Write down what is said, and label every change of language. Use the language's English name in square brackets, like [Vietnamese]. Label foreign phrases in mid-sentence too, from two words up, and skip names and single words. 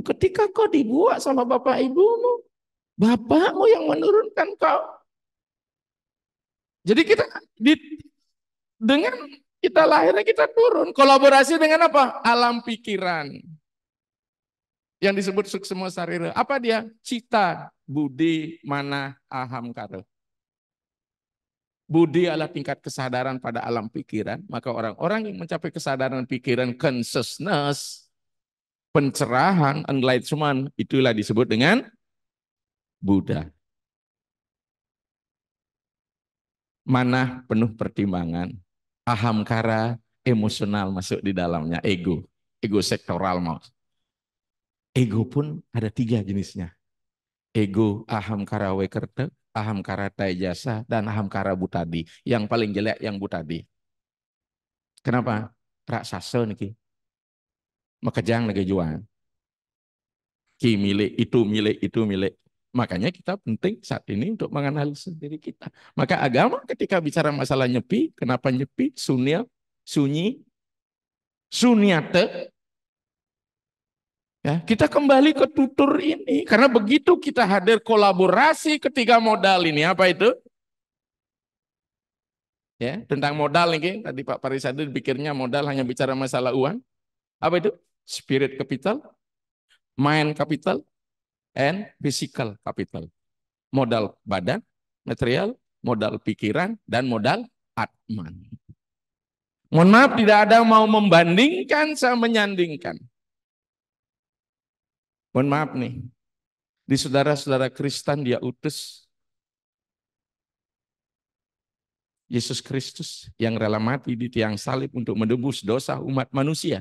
[Indonesian] Ketika kau dibuat sama bapak ibumu, bapakmu yang menurunkan kau. Jadi kita dengan kita lahirnya kita turun. Kolaborasi dengan apa? Alam pikiran. Yang disebut suksema sarira. Apa dia? Cita, budi, mana, aham, kara. Budi adalah tingkat kesadaran pada alam pikiran. Maka orang-orang yang mencapai kesadaran pikiran, consciousness, pencerahan, enlightenment, itulah disebut dengan Buddha. Mana penuh pertimbangan. Aham kara, emosional masuk di dalamnya. Ego. Ego sektoral mau. Ego pun ada 3 jenisnya. Ego aham kara wekerta, aham kara jasa, dan aham kara butadi. Yang paling jelek yang butadi. Kenapa? Raksasa niki. Makejang lagi jual. Ki milik, itu milik, itu milik. Makanya kita penting saat ini untuk menganalisis diri kita. Maka agama ketika bicara masalah nyepi, kenapa nyepi? Sunya, sunyi, sunyate. Ya, kita kembali ke tutur ini. Karena begitu kita hadir kolaborasi ketiga modal ini. Apa itu? Ya, tentang modal ini. Tadi Pak Parisadi pikirnya modal hanya bicara masalah uang. Apa itu? [English] Spirit capital, mind capital, and physical capital. [Indonesian] Modal badan, material, modal pikiran, dan modal atman. Mohon maaf, tidak ada mau membandingkan sama menyandingkan. Mohon maaf nih, di saudara-saudara Kristen dia utus Yesus Kristus yang rela mati di tiang salib untuk menebus dosa umat manusia.